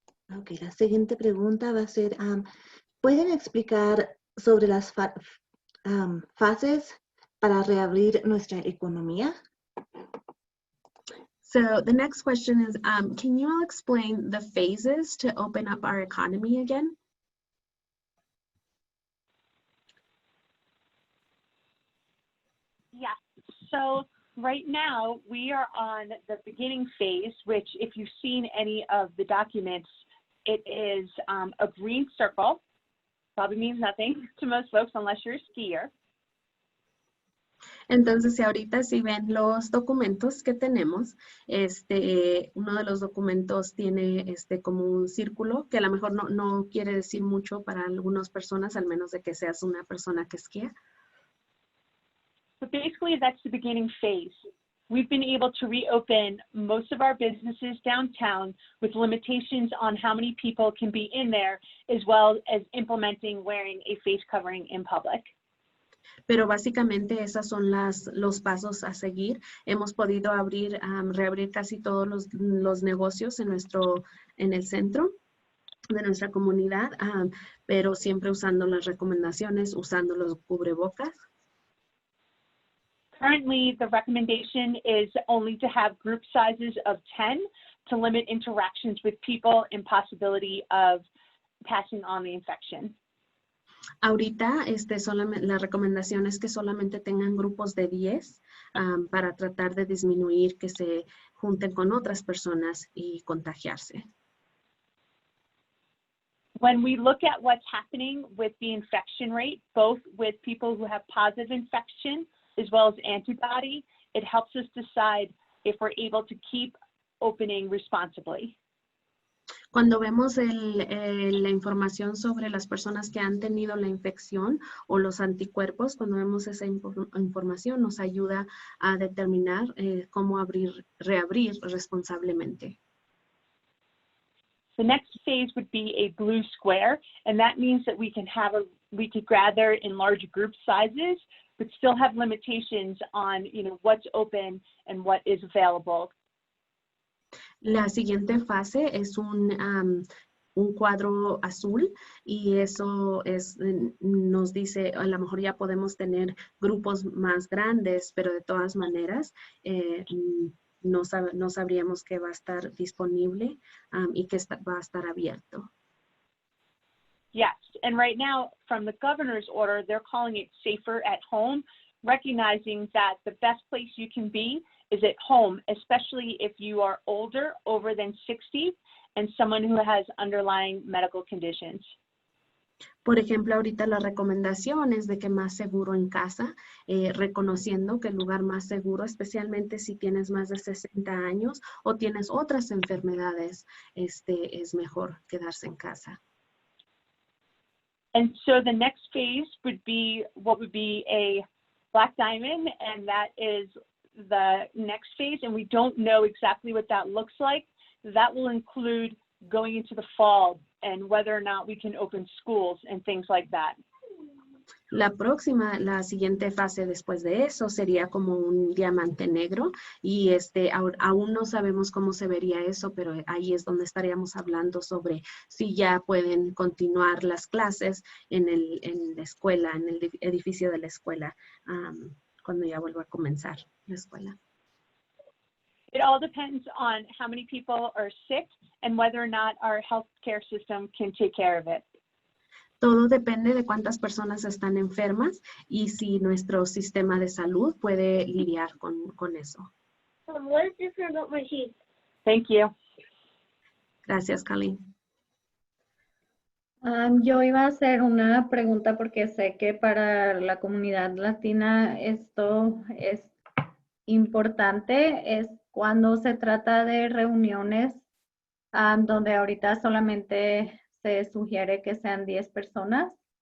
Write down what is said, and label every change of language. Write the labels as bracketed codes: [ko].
[es] Ok, la siguiente pregunta va a ser, ¿pueden explicar sobre las fases para reabrir nuestra economía? [en] So the next question is, can you all explain the phases to open up our economy again? Yes. So right now we are on the beginning phase, which if you've seen any of the documents, it is a green circle. Probably means nothing to most folks unless you're a skier. [es] Entonces, si ahorita si ven los documentos que tenemos, uno de los documentos tiene como un círculo que a lo mejor no quiere decir mucho para algunas personas, al menos de que seas una persona que esquía. [en] But basically, that's the beginning phase. We've been able to reopen most of our businesses downtown with limitations on how many people can be in there, as well as implementing wearing a face covering in public. [es] Pero básicamente esos son los pasos a seguir. Hemos podido reabrir casi todos los negocios en el centro de nuestra comunidad, pero siempre usando las recomendaciones, usando los cubrebocas. [en] Currently, the recommendation is only to have group sizes of 10 to limit interactions with people and possibility of passing on the infection. [es] Ahorita solamente, la recomendación es que solamente tengan grupos de 10 para tratar de disminuir que se junten con otras personas y contagiarse. [en] When we look at what's happening with the infection rate, both with people who have positive infection as well as antibody, it helps us decide if we're able to keep opening responsibly. [es] Cuando vemos la información sobre las personas que han tenido la infección o los anticuerpos, cuando vemos esa información nos ayuda a determinar cómo reabrir responsablemente. [en] The next phase would be a blue square, and that means that we could gather in large group sizes, but still have limitations on, what's open and what is available. [es] La siguiente fase es un cuadro azul y eso nos dice, a lo mejor ya podemos tener grupos más grandes, pero de todas maneras no sabríamos que va a estar disponible y que va a estar abierto. [en] Yes, and right now, from the governor's order, they're calling it safer at home, recognizing that the best place you can be is at home, especially if you are older, over than 60, and someone who has underlying medical conditions. [es] Por ejemplo, ahorita la recomendación es de que más seguro en casa, reconociendo que el lugar más seguro, especialmente si tienes más de 60 años o tienes otras enfermedades, es mejor quedarse en casa. [en] And so the next phase would be what would be a black diamond, and that is the next phase, and we don't know exactly what that looks like. That will include going into the fall and whether or not we can open schools and things like that. [es] La siguiente fase después de eso sería como un diamante negro y aún no sabemos cómo se vería eso, pero ahí es donde estaríamos hablando sobre si ya pueden continuar las clases en la escuela, en el edificio de la escuela, cuando ya vuelva a comenzar la escuela. [en] It all depends on how many people are sick and whether or not our healthcare system can take care of it. [es] Todo depende de cuántas personas están enfermas y si nuestro sistema de salud puede lidiar con eso. [en] What is different about my sheet? Thank you. [es] Gracias, Colleen. Yo iba a hacer una pregunta porque sé que para la comunidad latina esto es importante, es cuando se trata de reuniones donde ahorita solamente se sugiere que sean 10 personas.